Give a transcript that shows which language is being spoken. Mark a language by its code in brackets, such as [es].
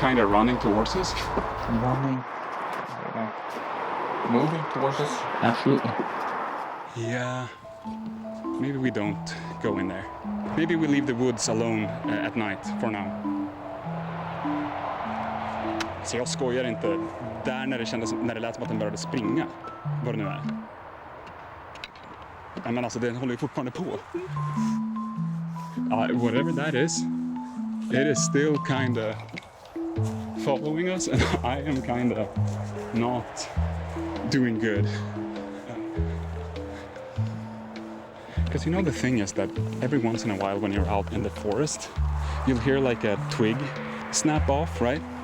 [en] Kinda running towards us. Running. Moving towards us? Absolutely. Yeah. maybe we don't go in there. Maybe we leave the woods alone at night for now. [sv] Så jag skojar inte. Där när det lät som att den började springa, vad det nu är. Ja, men alltså den håller ju fortfarande på. [en] Whatever that is, it is still kinda following us, and I am kinda not doing good. Because you know the thing is that every once in a while when you're out in the forest, you'll hear like a twig snap off, right?